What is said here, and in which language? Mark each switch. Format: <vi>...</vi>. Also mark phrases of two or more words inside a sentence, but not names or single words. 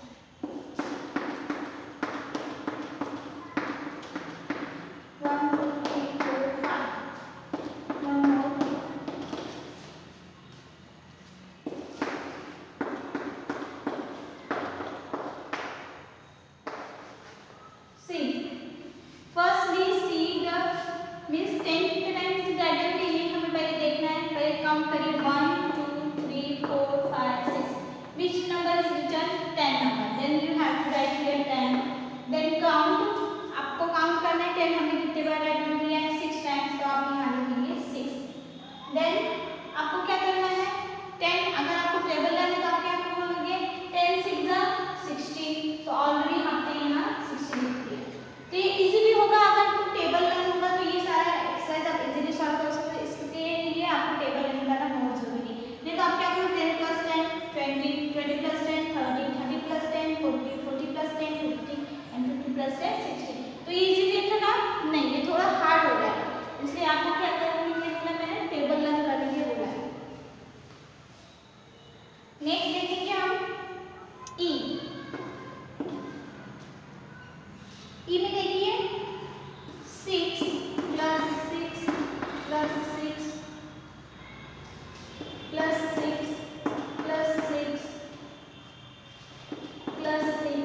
<en>1 2 3 4 5. One more. See. Firstly see the means</en> <hi>10 कितने</hi> <en>times write down</en> <hi>किए ये हमें पहले देखना है. पहले काउंट करिए 1 2 3 4 5 6.</hi> <en>Which number is written 10 number. Then you have to write here 10. Then count.</en> <hi>आपको काउंट करना है 10 हमने कितने बार</hi> <en>write down</en> <hi>किया है 6 टाइम्स. तो आप यहाँ लिखेंगे 6. देन आपको क्या करना है 10 अगर आपको टेबल लाना है तो आप क्या करोगे 10 6 16. तो ऑलरेडी हमने यहाँ 16 लिख दिया. तो ये इजी भी होगा. अगर आपको</hi> <en>table learn</en> <hi>होगा तो ये सारा एक्सरसाइज आप</hi> <en>easily solve</en> <hi>कर सकते हो. इसके लिए आपको</hi> <en>table learn</en> <hi>करना बहुत जरूरी है. नहीं तो आप क्या करोगे</hi> <en>10 plus 10 20 20 plus 10 30 30 plus 10 40 40 plus 10 50 and 50 plus 10 60.</en> <hi>तो ये इजी लिखेगा नहीं ये थोड़ा हार्ड हो जाएगा. इसलिए आपको क्या करना है बोला मैंने</hi> <en>table learn</en> <hi>करने के लिए बोला है. नेक्स्ट देखेंगे हम ई. ई में देखिए</hi> <en>6 plus 6 plus 6 plus 6 plus 6 plus 6.</en>